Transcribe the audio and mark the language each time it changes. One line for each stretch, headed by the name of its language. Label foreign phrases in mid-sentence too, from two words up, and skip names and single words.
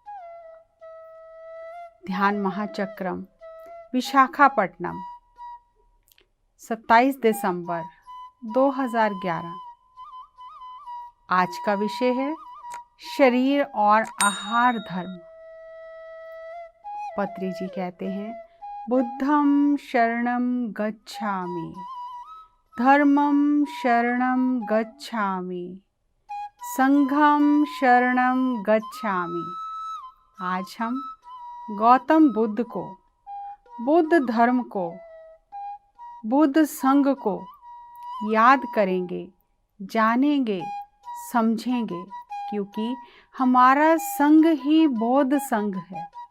Hindi: ध्यान महाचक्रम विशाखापट्टनम 27 दिसंबर 2011। आज का विषय है शरीर और आहार धर्म। पत्री जी कहते हैं,
Pali: बुद्धं शरणं गच्छामि, धर्मं शरणं गच्छामि, संघं शरणं गच्छामि।
Hindi: आज हम गौतम बुद्ध को, बुद्ध धर्म को, बुद्ध संघ को याद करेंगे, जानेंगे, समझेंगे, क्योंकि हमारा संघ ही बौद्ध संघ है।